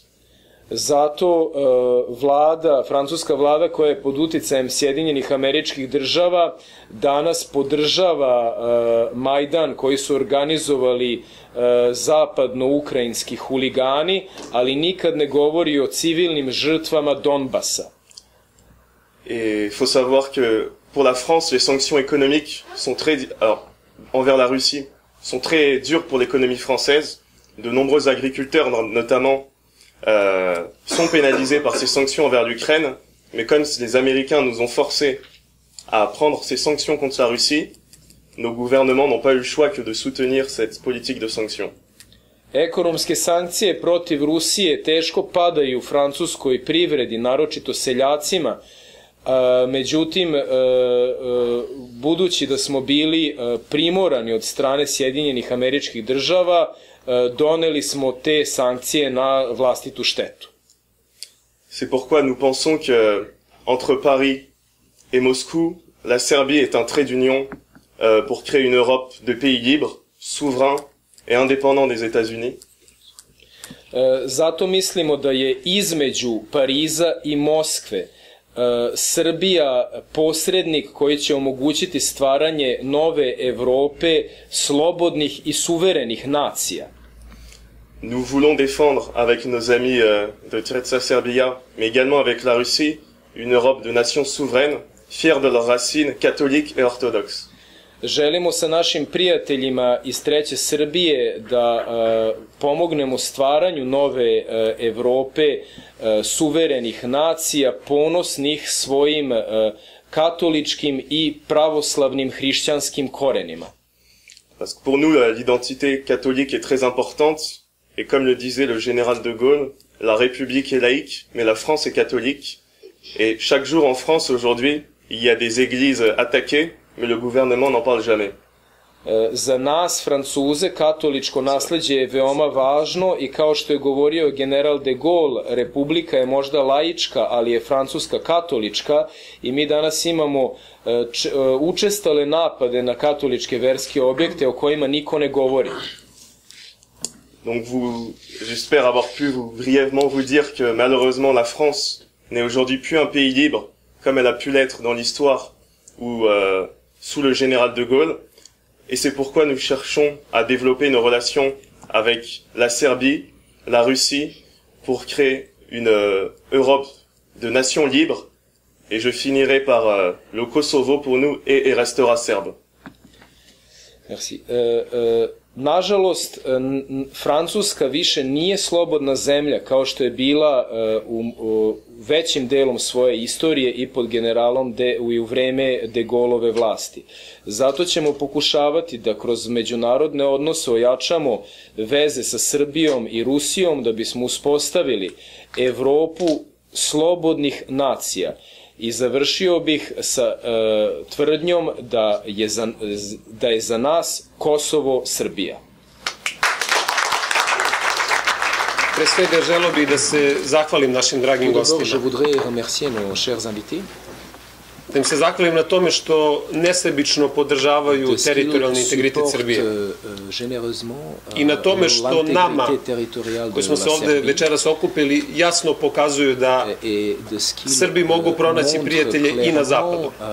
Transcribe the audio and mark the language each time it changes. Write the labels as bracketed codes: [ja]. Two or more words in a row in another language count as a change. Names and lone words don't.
[sr] Zato francuska vlada koja je pod uticajem Sjedinjenih Američkih Država danas podržava Majdan koji su organizovali zapadno-ukrajinski huligani, ali nikad ne govori o civilnim žrtvama Donbasa. [fr] Et il faut savoir que pour la France, les sanctions économiques sont envers la Russie sont très dures pour l'économie française. De nombreux agriculteurs, notamment, sont pénalisés par ces sanctions envers l'Ukraine, mais comme les Américains nous ont forcés à prendre ces sanctions contre la Russie, nos gouvernements n'ont pas eu le choix que de soutenir cette politique de sanctions. [sr] Ekonomske sankcije protiv Rusije teško padaju francuskoj privredi, naročito seljacima. Međutim, budući da smo bili primorani od strane Sjedinjenih Američkih Država, doneli smo te sankcije na vlastitu štetu. [fr] C'est pourquoi nous pensons que entre Paris et Moscou, la Serbie est un trait d'union pour créer une Europe de pays libres, souverains et indépendants des États-Unis. [sr] Zato mislimo da je između Pariza i Moskve Srbija posrednik koji će omogućiti stvaranje nove Evrope slobodnih i suverenih nacija. [fr] Nous voulons défendre avec nos amis de Treća Serbia, mais également avec la Russie, une Europe de nations souveraines, fières de leurs racines catholiques et orthodoxes. [sr] Želimo sa našim prijateljima iz Treće Srbije da pomognemo stvaranju nove Evrope suverenih nacija, ponosnih svojim katoličkim i pravoslavnim hrišćanskim korenima. [fr] Parce que pour nous, l'identité catholique est très importante, et comme le disait le général de Gaulle, la République est laïque, mais la France est catholique. Et chaque jour en France, aujourd'hui, il y a des églises attaquées, mais le gouvernement n'en parle jamais. [sr] Za nas, Francuze, katoličko nasleđe je veoma važno i kao što je govorio general de Gaulle, Republika je možda laička, ali je Francuska katolička i mi danas imamo učestale napade na katoličke verske objekte o kojima niko ne govori. [fr] Donc j'espère avoir pu brièvement vous dire que malheureusement la France n'est aujourd'hui plus un pays libre, comme elle a pu l'être dans l'histoire ou sous le général de Gaulle. Et c'est pourquoi nous cherchons à développer nos relations avec la Serbie, la Russie, pour créer une Europe de nations libres. Et je finirai par le Kosovo pour nous et restera serbe. Merci. [sr] Nažalost, Francuska više nije slobodna zemlja kao što je bila u većim delom svoje istorije i pod generalom i u vreme de Gaulleove vlasti. Zato ćemo pokušavati da kroz međunarodne odnose ojačamo veze sa Srbijom i Rusijom da bismo uspostavili Evropu slobodnih nacija. I završio bih sa tvrdnjom da je za nas Kosovo Srbija. Pre svega želeo bih da se zahvalim našim dragim gostima. [fr] Je voudrais remercier nos chers invités. [sr] da im se zahvalim na tome što nesebično podržavaju teritorijalni integritet Srbije i na tome što nama, koji smo se ovde večeras okupili, jasno pokazuju da Srbi mogu pronaći prijatelje i na zapadu.